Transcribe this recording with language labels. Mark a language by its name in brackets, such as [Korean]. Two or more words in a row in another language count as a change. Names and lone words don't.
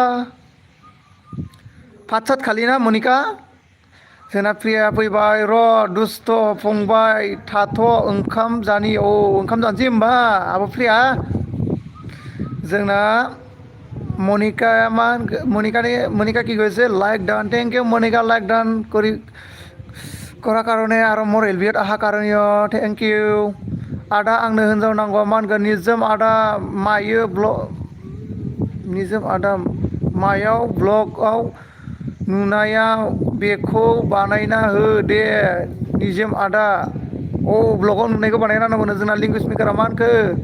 [Bodo] फात खालि ना मनिका जोंना प्रिया फैबाय र' दुस्थ' फंबाय थाथ' ओंखाम जानोसै होमबा आब' प्रिया जोंना मनिकाया मा [Assamese] মনিকা কি কৈছে লাইক ডান থেংক ইউ মনিকা লাইক ডান কৰাৰ কাৰণে আৰু মোৰ এলবিএত অহাৰ কাৰণে থেংক ইউ [Bodo] आदा आंनो हिनजाव नांगौ मा होनगोन निजोम आदा मायाव ब्लगआव नुनाया बेखौ बानायना हो दे निजोम आदा अ ब्लगआव नुनायखौ बानायना होनांगौनो जोंना लिंगुइस्ट मेकारा मा होनखो